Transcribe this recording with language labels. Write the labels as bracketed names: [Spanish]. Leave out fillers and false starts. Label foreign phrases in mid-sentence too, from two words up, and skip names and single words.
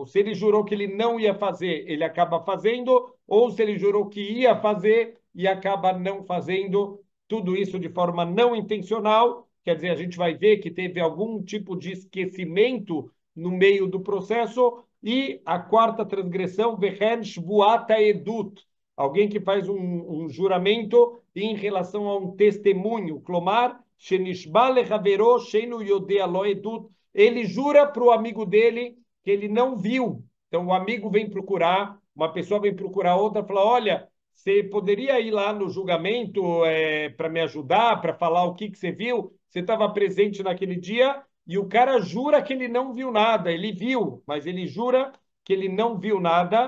[Portuguese] Se ele jurou que ele não ia fazer, ele acaba fazendo, ou se ele jurou que ia fazer e acaba não fazendo, tudo isso de forma não intencional, quer dizer, a gente vai ver que teve algum tipo de esquecimento no meio do processo. E a quarta transgressão, [Hebrew] והן שבועת עדות, [Portuguese] alguém que faz um juramento em relação a um testemunho, [Hebrew] כלומר, שנשבע לחברו שאינו יודע לו עדות, [Portuguese] ele jura para o amigo dele que ele não viu. Então o amigo vem procurar, uma pessoa vem procurar outra, fala, olha, você poderia ir lá no julgamento para me ajudar, para falar o que você viu? Você estava presente naquele dia? E o cara jura que ele não viu nada, ele viu, mas ele jura que ele não viu nada.